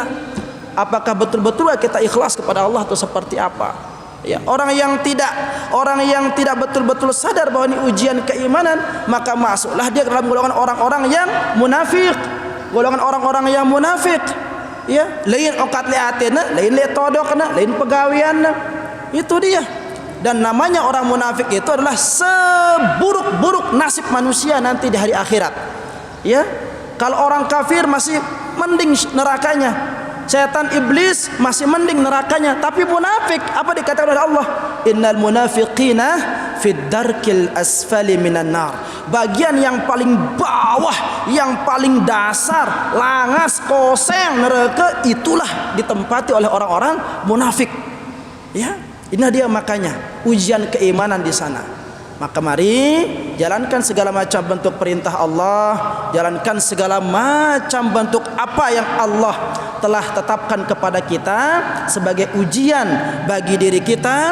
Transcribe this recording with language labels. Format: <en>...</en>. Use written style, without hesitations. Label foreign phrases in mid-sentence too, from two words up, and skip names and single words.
<id>Apakah betul-betul kita ikhlas kepada Allah atau seperti apa? Ya, orang yang tidak betul-betul sadar bahwa ini ujian keimanan, maka masuklah dia dalam golongan orang-orang yang munafik. Golongan orang-orang yang munafik.</id> <sas>Ya, lain okat liatena, lain le todokna, lain pegawianna.</sas> <id>Itu dia. Dan namanya orang munafik itu adalah seburuk-buruk nasib manusia nanti di hari akhirat. Ya, kalau orang kafir masih mending nerakanya, setan iblis masih mending nerakanya, tapi munafik apa dikatakan oleh Allah?</id> <ar>إن المنافقين في الدرك الأسفل من النار.</ar> <id>Bagian yang paling bawah, yang paling dasar, langas, koseng neraka itulah ditempati oleh orang-orang munafik. Ya. Ini dia makanya ujian keimanan di sana. Maka mari jalankan segala macam bentuk perintah Allah, jalankan segala macam bentuk apa yang Allah telah tetapkan kepada kita sebagai ujian bagi diri kita.</id>